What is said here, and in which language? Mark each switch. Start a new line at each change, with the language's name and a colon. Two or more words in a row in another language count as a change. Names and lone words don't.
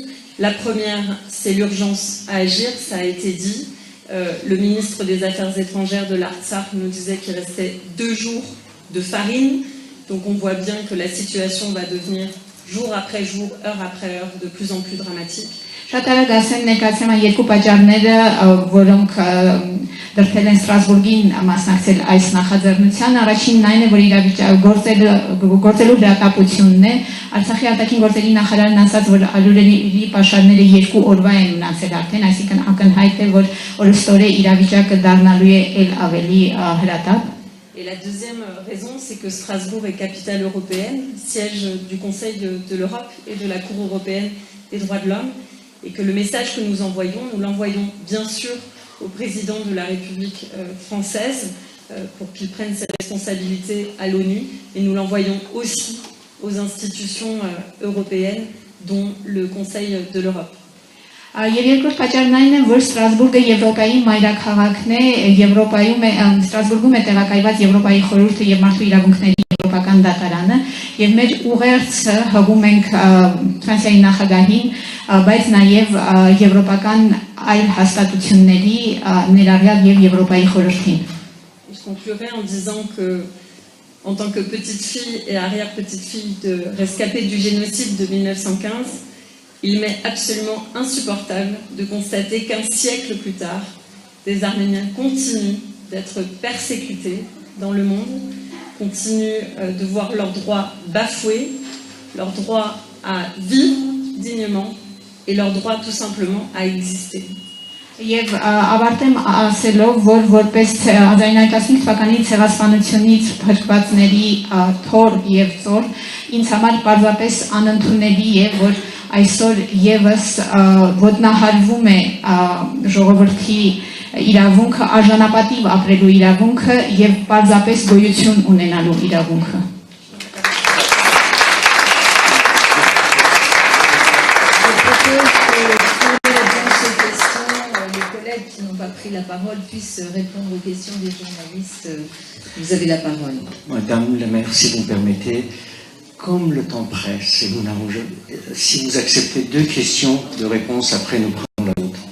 French: La première, c'est l'urgence à agir, ça a été dit. Le ministre des Affaires étrangères de l'Artsakh nous disait qu'il restait 2 jours de farine. Donc on voit bien que la situation va devenir jour après jour, heure après heure, de plus en plus dramatique.
Armenian: Շատ արագ ասեմ ներկայացնեմ այն երկու պատճառները, որոնք դրդել են Ստրասբուրգին մասնակցել այս նախաձեռնությանը. Առաջինն այն է, որ գործելու լրատապությունն է. Արցախի արտաքին գործերի նախարարն ասաց, որ ալյուրերի պաշարները 2 օրվա են մնացել արդեն, այսինքն ակնհայտ է, որ օրստորե իրավիճակը դառնալու է ել ավելի հրատապ.
French: Et la deuxième raison, c'est que Strasbourg est capitale européenne, siège du Conseil de l'Europe et de la Cour européenne des droits de l'homme, et que le message que nous l'envoyons bien sûr au président de la République française pour qu'il prenne ses responsabilités à l'ONU, et nous l'envoyons aussi aux institutions européennes, dont le Conseil de l'Europe.
Armenian: Եվ երկրորդ պատճառն այն է, որ Ստրասբուրգը Եվրոպայի մայրաքաղաքն է, Ստրասբուրգում է տեղակայված Եվրոպայի խորհուրդը եւ մարդու իրավունքների եվրոպական դատարանը, եւ մեր ուղերձը հղում ենք Ֆրանսիայի նախագահին, բայց նաեւ եվրոպական այլ հաստատությունների, ներառյալ եւ Եվրոպայի խորհրդին.
French: Je conclurai en disant que, en tant que petite fille et arrière-petite fille de rescapée du génocide de 1915, il m'est absolument insupportable de constater qu'1 siècle plus tard, des Arméniens continuent d'être persécutés dans le monde, continuent de voir leurs droits bafoués, leur droit à vivre dignement et leur droit tout simplement à exister.
Armenian: Եվ ավարտեմ ասելով, որ որպես 1915 թվականի ցեղասպանությունից փրկվածների թոր եւ ծոր, ինձ համար պարզապես անընդունելի է, որ այսօր եւս ոտնահարվում է ժողովրդի իրավունքը, արժանապատիվ ապրելու իրավունքը եւ պարզապես գոյություն ունենալու իրավունքը.
French: Qui n'ont pas pris la parole puissent répondre aux questions des journalistes. Vous avez la parole. Madame la maire, si vous me permettez, comme le temps presse, et si vous acceptez 2 questions de réponse, après nous prenons la vôtre.